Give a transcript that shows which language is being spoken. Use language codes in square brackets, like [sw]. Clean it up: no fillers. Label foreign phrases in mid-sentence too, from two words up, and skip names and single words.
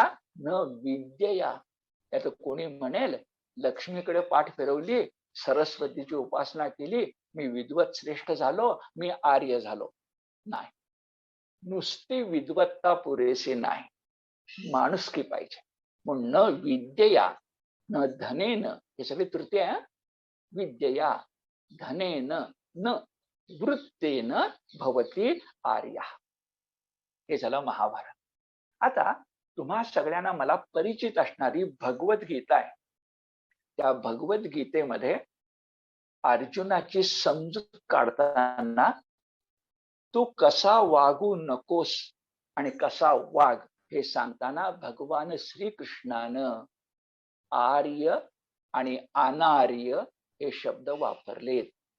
[sa] न विद्यया. [mr] यात कोणी म्हणेल लक्ष्मीकडे पाठ फिरवली, सरस्वतीची उपासना केली, मी विद्वत श्रेष्ठ झालो, मी आर्य झालो. नाही, नुसती विद्वत्ता पुरेशी नाही, माणुसकी पाहिजे. [sa] म्हणून न विद्यया न धनेन, [mr] हे सगळे तृतीय आहे. [sa] विद्यया धनेन न वृत्तेन भवति आर्यः. [mr] हे झालं महाभारत. आता तुम्हा सगळ्यांना मला परिचित असणारी भगवद्गीता आहे. त्या भगवद्गीतेमध्ये अर्जुनाची समजूत काढताना तू कसा वागू नकोस आणि कसा वाग हे सांगताना भगवान श्रीकृष्णानं आर्य आणि अनार्य हे शब्द वापरलेत.